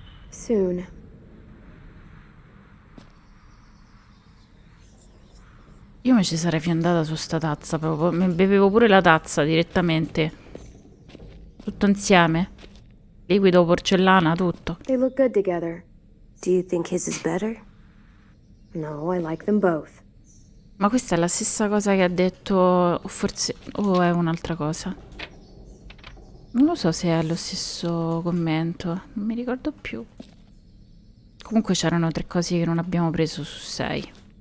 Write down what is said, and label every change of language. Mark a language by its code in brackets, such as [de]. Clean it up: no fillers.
[en] Soon. [it] Io mi ci sarei fiondata su sta tazza proprio. Mi bevevo pure la tazza direttamente. Tutto insieme. Liquido, porcellana, tutto. [en] They look good together. Do you think his is better? No, I like them both. [it] Ma questa è la stessa cosa che ha detto, o forse, o è un'altra cosa. Non lo so se è lo stesso commento, non mi ricordo più. Comunque c'erano 3 cose che non abbiamo preso su 6.